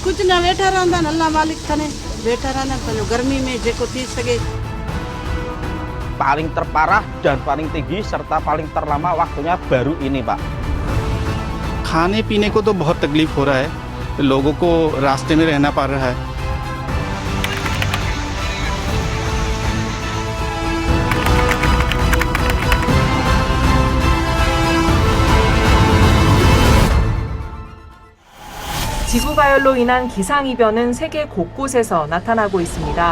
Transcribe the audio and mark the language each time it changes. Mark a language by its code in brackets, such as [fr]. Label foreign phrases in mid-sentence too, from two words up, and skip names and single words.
[sd] महीना वेठा रहंदा अल्लाह मालिक थने वेठा रहंदा पंहिंजो गर्मी में जेको थी सके. [id] Paling terparah dan paling tinggi serta paling terlama waktunya baru ini, Pak. [hi] खाने पीने को तो बहुत तकलीफ हो रहा है, लोगों को रास्ते में रहना पड़ रहा है. [ko] 지구가열로 인한 기상이변은 세계 곳곳에서 나타나고 있습니다.